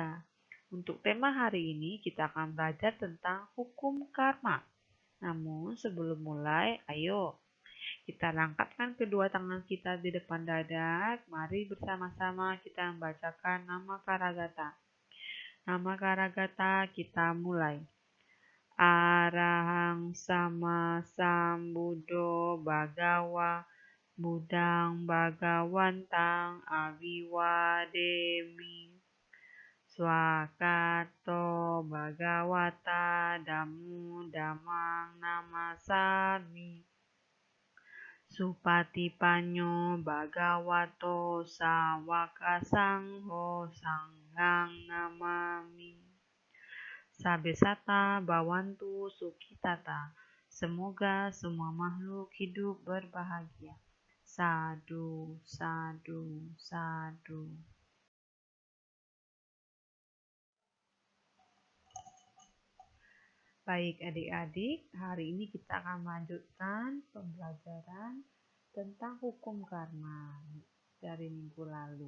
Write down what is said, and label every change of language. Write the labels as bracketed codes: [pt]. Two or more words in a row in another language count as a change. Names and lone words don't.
[id] Untuk tema hari ini kita akan belajar tentang hukum karma. Namun sebelum mulai, ayo kita angkatkan kedua tangan kita di depan dada. Mari bersama-sama kita membacakan nama Karagata. Nama Karagata kita mulai. [pi] Arahang sama sambuddho bhagawa Buddhang bhagawantang aviwademi Swakato bhagawata Dhammo dhammang namasami Supatipanyo bhagavato sawaka sangho sanghang namami Sabesata bawantu sukitata. [id] Semoga semua makhluk hidup berbahagia. [pi] Sadu, sadu, sadu. [id] Baik adik-adik, hari ini kita akan melanjutkan pembelajaran tentang hukum karma dari minggu lalu.